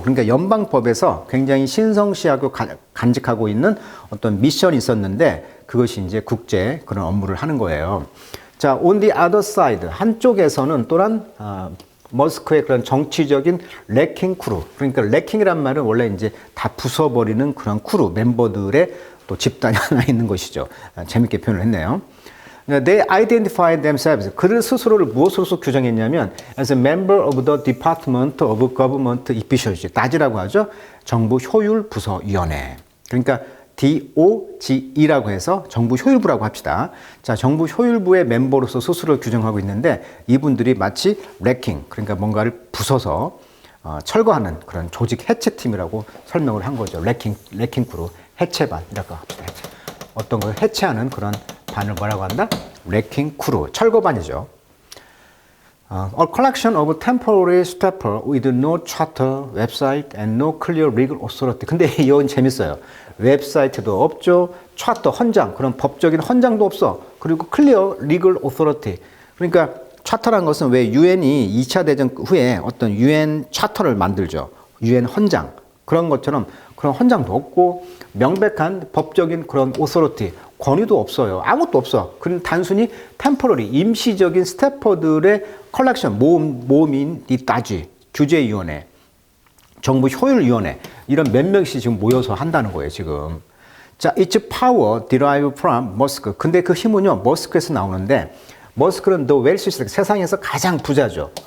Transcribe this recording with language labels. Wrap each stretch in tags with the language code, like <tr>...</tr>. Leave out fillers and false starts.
<ko>그러니까 연방법에서 굉장히 신성시하고 간직하고 있는 어떤 미션이 있었는데 그것이 이제 국제 그런 업무를 하는 거예요.</ko> <en>자, on the other side.</en> <ko>한쪽에서는 또한 머스크의 그런 정치적인 레킹 크루. 그러니까 레킹이란 말은 원래 이제 다 부숴버리는 그런 크루, 멤버들의 또 집단이 하나 있는 것이죠. 재밌게 표현을 했네요.</ko> <en>They identified themselves.</en> <ko>그들 스스로를 무엇으로서 규정했냐면</ko> <en>as a member of the Department of Government Efficiency.</en> <ko>DAG이라고 하죠. 정부 효율 부서 위원회. 그러니까 DOGE라고 해서 정부 효율부라고 합시다. 자, 정부 효율부의 멤버로서 스스로를 규정하고 있는데 이분들이 마치 레킹, 그러니까 뭔가를 부숴서 철거하는 그런 조직 해체팀이라고 설명을 한 거죠. 레킹 크루, 해체반이라고 합시다. 어떤 걸 해체하는 그런 반을 뭐라고 한다? 레킹 크루, 철거반이죠.</ko> <en>A collection of temporary staffer with no charter, website, and no clear legal authority.</en> <ko>근데 이건 재밌어요. 웹사이트도 없죠. 차터, 헌장, 그런 법적인 헌장도 없어. 그리고 클리어 리글 오토리티. 그러니까 차터란 것은 왜 유엔이 2차 대전 후에 어떤 유엔 차터를 만들죠. 유엔 헌장. 그런 것처럼 그런 헌장도 없고 명백한 법적인 그런 오토리티, 권위도 없어요. 아무것도 없어. 그건 단순히 템포러리, 임시적인 스태퍼들의 컬렉션, 모음인 이 따지, 규제위원회, 정부 효율위원회 이런 몇 명씩 지금 모여서 한다는 거예요, 지금.</ko> <en>자, it's power derived from 머스크.</en> <ko>근데 그 힘은요, 머스크에서 나오는데 머스크는</ko> <en>the wealthiest,</en> <ko>세상에서 가장 부자죠.</ko>